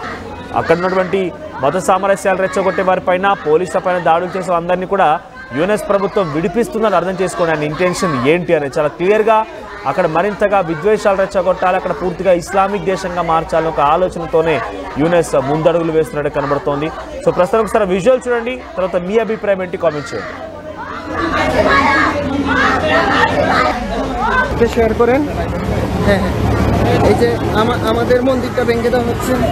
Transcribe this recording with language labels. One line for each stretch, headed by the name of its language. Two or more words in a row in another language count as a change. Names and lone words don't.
Telugu: అక్కడ ఉన్నటువంటి మత సామరస్యాలు రెచ్చగొట్టే వారిపైన, పోలీసులపైన దాడులు చేసే అందరినీ కూడా యుఎస్ ప్రభుత్వం విడిపిస్తుందని అర్థం చేసుకోండి. ఆయన ఇంటెన్షన్ ఏంటి అనేది చాలా క్లియర్గా అక్కడ మరింతగా విద్వేషాలు రెచ్చగొట్టాలి, అక్కడ పూర్తిగా ఇస్లామిక్ దేశంగా మార్చాలని ఒక ఆలోచనతోనే యుఎస్ ముందడుగులు వేస్తున్నట్టు కనబడుతోంది. సో ప్రస్తుతం ఒకసారి విజువల్ చూడండి, తర్వాత మీ అభిప్రాయం ఏంటి కామెంట్ చేయండి.
Bangla: শেয়ার করেন। হ্যাঁ হ্যাঁ, এই যে আমাদের মন্দিরটা ভেঙে দেওয়া হচ্ছে।